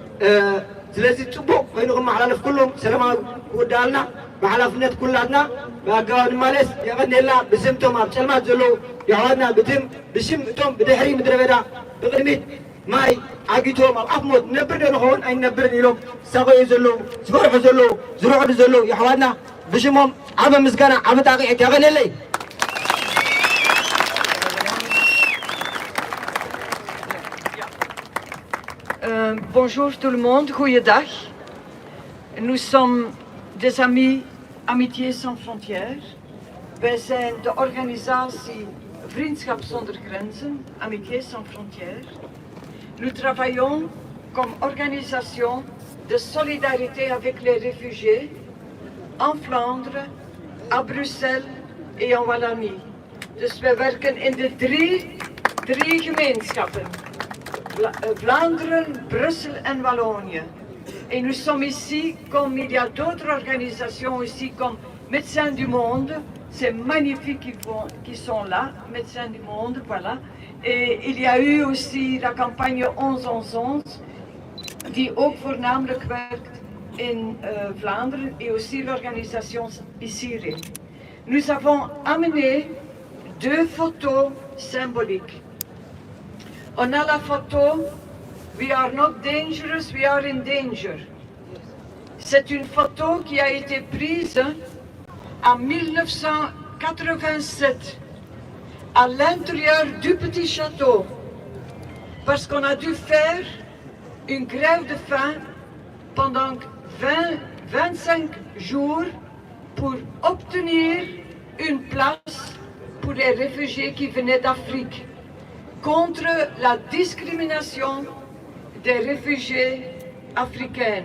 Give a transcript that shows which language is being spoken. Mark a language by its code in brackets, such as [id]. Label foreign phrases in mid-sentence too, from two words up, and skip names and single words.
[ti] ስለዚ ፅቡቅ ኮይኑ ክመሓላለፍ ኩሎም ሰላማዊ ክውዳእልና ብሓላፍነት ኩላትና ብኣገባብ ንማለስ የቐኒየላ ብስምቶም ኣብ ፀልማት ዘለዉ የሕዋትና ብትም ብሽም እቶም ብድሕሪ ምድረ በዳ ብቅድሚት ማይ ዓጊቶም ኣብ ኣፍ ሞት ነብር ዶ ንኸውን ኣይነብርን ኢሎም ዝሳቀዩ ዘለዉ ዝፈርሑ ዘለዉ ዝርዕዱ ዘለዉ የሕዋትና ብሽሞም ዓበ ምስጋና ዓበ ጣቂዒት የቐኒየለይ [fr] Bonjour tout le monde, goeiedag. Nous sommes des amis Amitié sans frontières. [nl] Wij zijn de organisatie Vriendschap zonder grenzen, [fr] Amitié sans frontières. nous travaillons comme organisation de solidarité avec les réfugiés en Vlaanderen, à Bruxelles et en Wallonie. [nl] Dus we werken in de drie gemeenschappen. Vlaanderen, [fr] Bruxelles et Wallonië. Et nous sommes ici, comme il y a d'autres organisations ici, comme Médecins du Monde. C'est magnifique qu'ils sont là, Médecins du Monde, voilà. Et il y a eu aussi la campagne 11-11-11, [nl] die ook voornamelijk werkt in Vlaanderen, [fr] et aussi l'organisation ICIRE. Nous avons amené 2 photos symboliques. On a la photo [en] We are not dangerous, we are in danger. [fr] C'est une photo qui a été prise en 1987 à l'intérieur du petit château parce qu'on a dû faire une grève de faim pendant 25 jours pour obtenir une place pour les réfugiés qui venaient d'Afrique contre la discrimination des réfugiés africains.